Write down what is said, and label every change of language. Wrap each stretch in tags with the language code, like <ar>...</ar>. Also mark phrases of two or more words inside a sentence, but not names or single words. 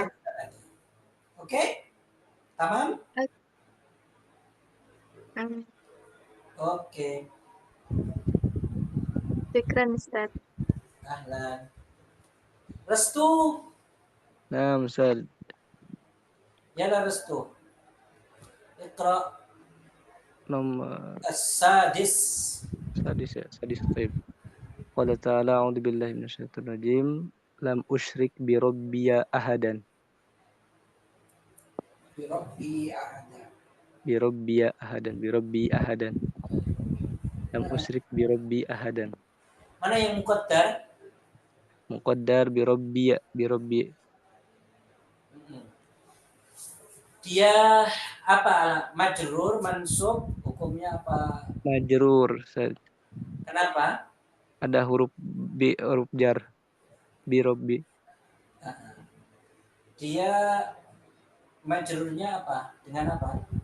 <id>kita tadi. Oke? Tamam? Oke.</id> <ar>شكرا أستاذ. Ahlan. Restu. نعم أستاذ. يلا Restu. اقرأ</ar> <id>Nomor</id> <ar>as-sadis. سادس طيب. قال تعالى أعوذ بالله من الشيطان الرجيم. لم أشرك بربي أحدا. بربي أحدا. لم أشرك بربي أحدا.</ar> <id>Mana yang muqaddar?</id> <ar>مقدر بربي.</ar> <id>Dia apa? Majrur, mansub, hukumnya apa?</id> <ar>مجرور أستاذ.</ar> <id>Kenapa? Ada huruf jar. Birobbi. Dia majrurnya apa? Dengan apa?</id>